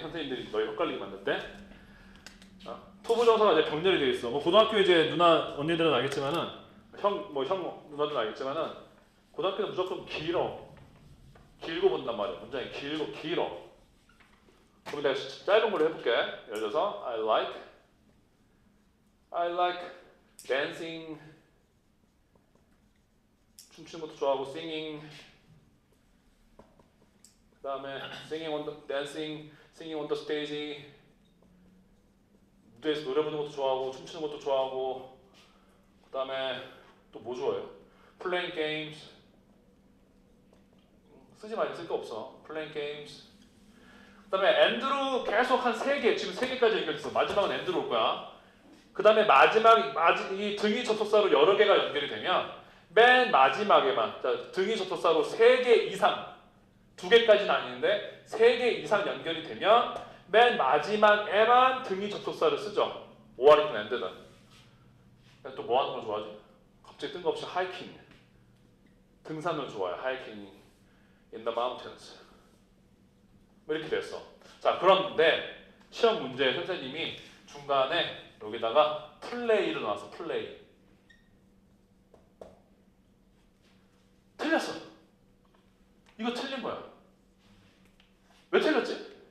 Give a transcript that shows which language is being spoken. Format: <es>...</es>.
<ko>선생님들이 너희 헷갈리게 만든데. 투부정사가 이제 병렬이 되어 있어. 뭐 고등학교 이제 누나 언니들은 알겠지만은 형 누나들은 알겠지만은 고등학교는 무조건 길어. 길고 본단 말이야. 문장이 길어. 그럼 내가 짧은 걸로 해볼게. 예를 들어서</ko> <en>I like dancing.</en> <ko>춤추는 것도 좋아하고</ko> <en>singing.</en> <ko>그 다음에</ko> <en>dancing on the stage.</en> <ko>무대에서 노래 부르는 것도 좋아하고 춤추는 것도 좋아하고. 그 다음에 또 뭐 좋아해요?</ko> <en>playing games.</en> <ko>쓰지 말자. 쓸 거 없어.</ko> <en>playing games.</en> <ko>그 다음에 and로 계속 한 3개, 지금 3개까지 연결했어. 마지막은 and로 올 거야. 그 다음에 이 등위 접속사로 여러 개가 연결이 되면 맨 마지막에만, 자, 등위 접속사로 3개 이상, 2개까지는 아닌데 3개 이상 연결이 되면 맨 마지막에만 등위 접속사를 쓰죠. 오아리든 and는. 또 뭐 하는 걸 좋아하지? 갑자기 뜬금없이 하이킹. 등산을 좋아해. 하이킹</ko> <en>in the mountains.</en> <ko>뭐 이렇게 됐어. 자, 그런데 시험 문제 선생님이 중간에 여기다가 플레이를 넣어서 플레이. 틀렸어. 이거 틀린 거야. 왜 틀렸지?</ko>